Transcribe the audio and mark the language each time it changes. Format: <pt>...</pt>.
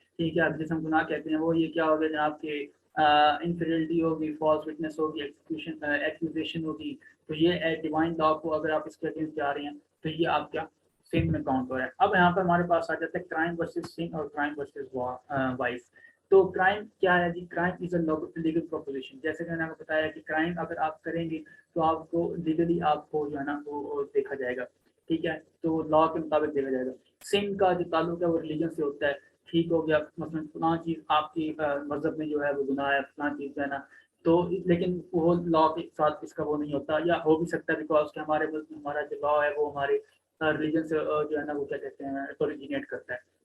<ur>ٹھیک ہے، جس ہم گناہ کہتے ہیں وہ یہ کیا ہو گیا جناب کے انفیڈیلٹی ہوگی، فالس وٹنس ہوگی، ایکسکیوزیشن ہوگی. تو یہ ڈیوائن لا کو اگر آپ اس کے اگینسٹ جا رہے ہیں تو یہ آپ کیا سن میں کاؤنٹ ہو رہا ہے. اب یہاں پر ہمارے پاس آ جاتا ہے کرائم ورسز سن اور کرائم ورسز وائس. تو کرائم کیا ہے جی؟</ur> <en>Crime is a legal proposition.</en> <ur>جیسے کہ میں نے آپ کو بتایا کہ کرائم اگر آپ کریں گے تو آپ کو لیگلی آپ کو جو ہے نا وہ دیکھا جائے گا. ٹھیک ہے، تو لا کے مطابق دیکھا جائے گا. سن کا جو تعلق ہے وہ ریلیجن سے ہوتا ہے. ٹھیک ہو گیا، مثلا فلاں چیز آپ کی مذہب میں جو ہے وہ گناہ ہے، فلاں چیز جو ہے نا تو لیکن وہ لا کے ساتھ اس کا وہ نہیں ہوتا، یا ہو بھی سکتا ہے بیکاز کہ ہمارے ملک میں ہمارا جو لا ہے وہ ہمارے ریلیجن سے جو ہے نا وہ کیا کہتے ہیں اوریجنیٹ کرتا ہے.</ur>